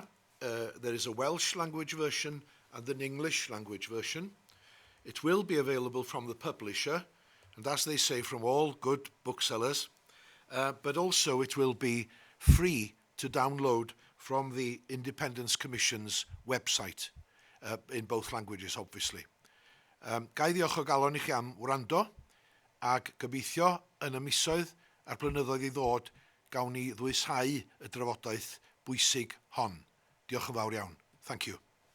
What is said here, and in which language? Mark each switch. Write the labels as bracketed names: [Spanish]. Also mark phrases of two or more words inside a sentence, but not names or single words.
[English] There is a Welsh language version and an English language version. It will be available from the publisher, and as they say, from all good booksellers, but also it will be free to download from the Independence Commission's website, in both languages, obviously. [Welsh] Gai ddiolch o galon i chi am wrando, ag gobeithio yn y misoedd a'r blynyddoedd i ddod gawn ni ddwysau y drafodaeth bwysig hon. Diolch yn fawr iawn. [English] Thank you.